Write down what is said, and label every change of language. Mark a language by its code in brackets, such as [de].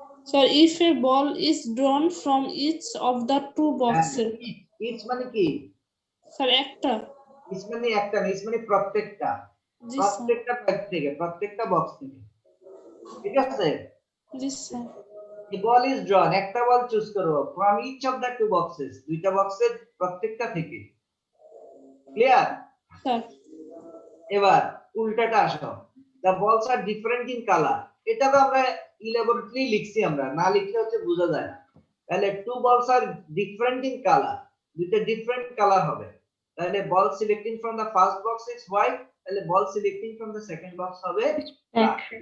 [en] Sir if a ball is drawn from each of the two boxes. [bn] Each মানে কি? Sir একটা। Each মানে একটা না, ইচ মানে প্রত্যেকটা, জি স্যার। প্রত্যেকটা ব্যাগ থেকে, প্রত্যেকটা বক্স থেকে, ঠিক আছে? জি sir. [en] The ball is drawn, [bn] একটা বল চুজ করব [en] from each of the two boxes, [bn] দুইটা বক্সের প্রত্যেকটা থেকে। ক্লিয়ার? স্যার। এবার উল্টাটা আসো, [en] the balls are different in color। [bn] এটা তো আমরা ইলাবোরেটলি লিখছি আমরা, না লিখলে হচ্ছে বোঝা যায় না। তাহলে [en] two balls are different in colour, [bn] দুইটা ডিফারেন্ট কালার হবে। [en] তাহলে ball selecting from the first box is white, তাহলে ball selecting from the second box [bn] হবে [en] Black.